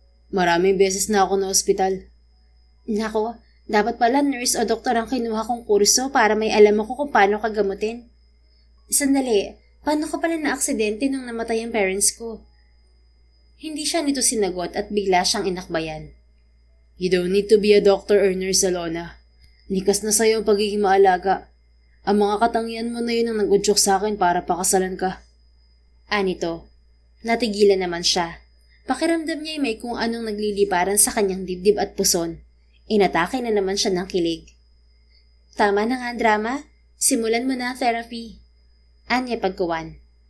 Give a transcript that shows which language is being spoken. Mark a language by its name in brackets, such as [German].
[Filipino] Maraming beses na ako na ospital. Nako, dapat pala nurse o doktor ang kinuha kong kurso para may alam ako kung paano ka gamutin. Sandali, paano ka pala na-aksidente nung namatay ang parents ko? Hindi siya nito sinagot at bigla siyang inakbayan. [English] You don't need to be a doctor or nurse, Alona. [Filipino] Likas na sa'yo ang pagiging maalaga. Ang mga katangian mo na yun ang nag-udyok sa akin para pakasalan ka. Anito, natigilan naman siya. Pakiramdam niya ay may kung anong nagliliparan sa kanyang dibdib at puson. Inatake na naman siya ng kilig. Tama na nga drama, simulan mo na ang therapy. Anya pagkuwan.